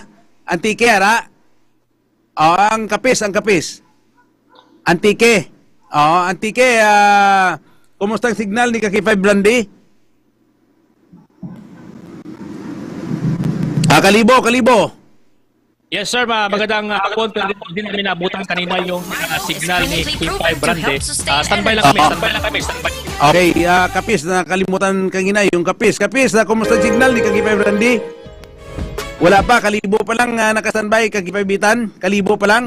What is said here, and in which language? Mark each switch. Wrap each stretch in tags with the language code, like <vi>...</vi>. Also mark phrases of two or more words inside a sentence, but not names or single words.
<hil>Antike, ara? Ang kapis. Antike.</hil> <tl>Antike, kumusta ang signal ni K5 Randy? Kalibo.</tl> <en>Yes sir,</en> <tl>magandang hapon, pero din namin nabutan kanina yung signal ni K5 Brande. Standby lang kami. Okay, kapis, nakalimutan kanina yung kapis. Kapis, kumusta ang signal ni K5 Brande? Wala pa, kalibo pa lang nakastanbay, K5 Bitan, kalibo pa lang.</tl>